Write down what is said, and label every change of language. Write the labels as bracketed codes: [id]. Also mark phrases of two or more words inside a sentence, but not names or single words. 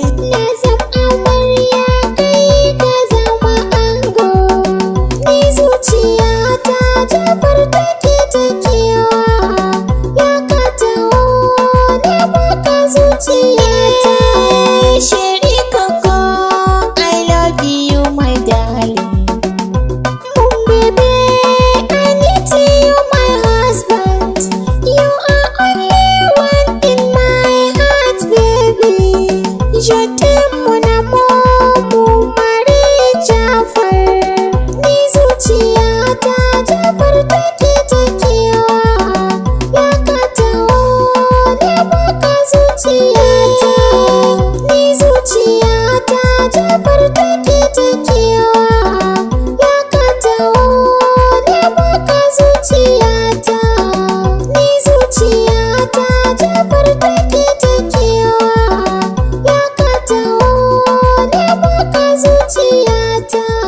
[ha] Na zam amarya kai ka zama ango. Ni zuciyata Jafar take takewa. Ya ka taho na baka zuciyata. Sharika ko, [en] I love you, my darling. Baby, I need you, my husband. You are only one in my heart, baby. [fr] Je t'aime, mon amour, mon mari, Jafar. [ha] Ni zuciyata, Jafar, ta take ta kewa, ya ka taho, ne baka zuciyata, ni zuciyata Jafar take ta kewa, ya ka taho, ne baka zuciyata, ni zuciyata Jafar take ta kewa, ya ka taho, ne baka zuciyata.